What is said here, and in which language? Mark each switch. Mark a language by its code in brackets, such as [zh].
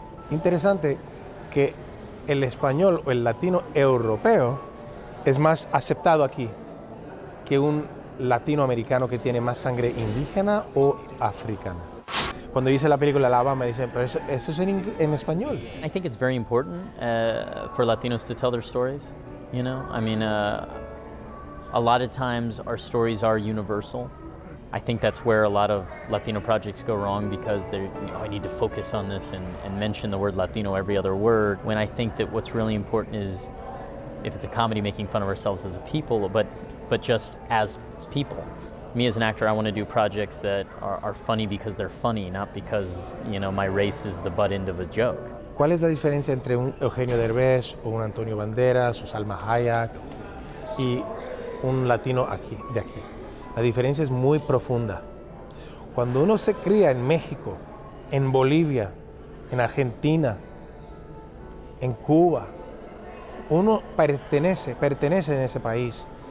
[es] Interesante que el español o el latino europeo es más aceptado aquí que un latinoamericano que tiene más sangre indígena o africana. Cuando hice la película La Bamba me dicen, pero eso es en español. [en] I think it's very important for Latinos to tell their stories. I mean, a lot of times our stories are universal. I think that's where a lot of Latino projects go wrong because I need to focus on this and mention the word Latino every other word, when I think that what's really important is if it's a comedy, making fun of ourselves as a people, but just as people. Me as an actor, I want to do projects that are funny because they're funny, not because, you know, my race is the butt end of a joke. [es] ¿Cuál es la diferencia entre un Eugenio Derbez o un Antonio Banderas o Salma Hayek y un latino de aquí? La diferencia es muy profunda. Cuando uno se cría en México, en Bolivia, en Argentina, en Cuba, uno pertenece en ese país.